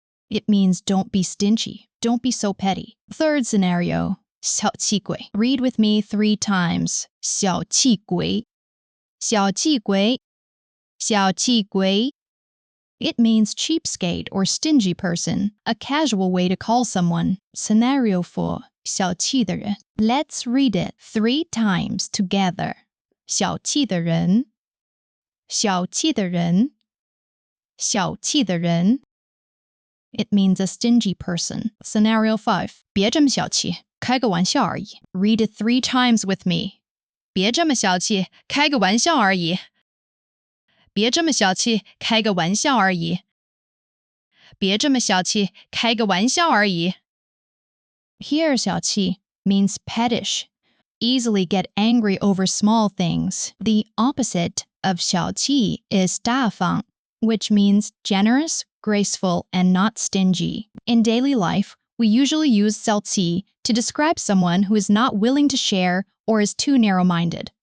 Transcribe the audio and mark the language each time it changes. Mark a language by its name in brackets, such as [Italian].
[English] It means don't be stingy, don't be so petty. Third scenario, 小气鬼. Read with me 3 times. 小气鬼，小气鬼，小气鬼. It means cheapskate or stingy person, a casual way to call someone. Scenario 4, 小气的人. Let's read it 3 times together. [Chinese] 小气的人，小气的人，小气的人. [English] It means a stingy person. Scenario 5, 别这么小气，开个玩笑而已. Read it 3 times with me. [Chinese] 别这么小气，开个玩笑而已。别这么小气，开个玩笑而已。别这么小气，开个玩笑而已。 [English] Here, 小气 means pettish. Easily get angry over small things. The opposite of 小气 is 大方, which means generous, graceful, and not stingy. In daily life, we usually use 小气 to describe someone who is not willing to share or is too narrow-minded.